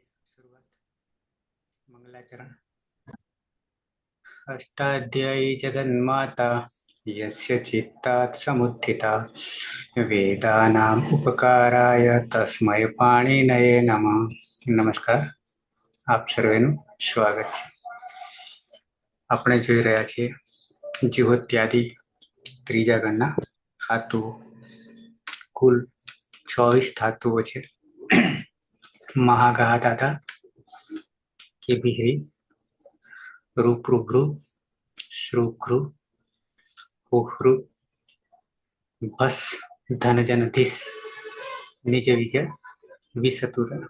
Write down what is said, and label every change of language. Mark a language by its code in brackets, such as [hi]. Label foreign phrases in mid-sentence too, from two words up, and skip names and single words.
[hi] शुरुआत मंगलाचरण। [sa] अष्टाध्यायी जगन्माता यस्य चित्तात् समुत्थिता वेदानाम् उपकाराय तस्मै पाणिनये नमः। [gu] नमस्कार, આપ સર્વેનું સ્વાગત છે। આપણે જોઈ રહ્યા છીએ જીવોત્યાદિ ત્રીજા ગણના ધાતુઓ। કુલ 24 ધાતુઓ છે। [sa] મહાગા દાદા કે બિહરી રૂપૃભ્રુ શ્રુઘ્રુ ઉહ્રુ ભસ ધનજન ધીસ નીચ વિજય વિસતુર।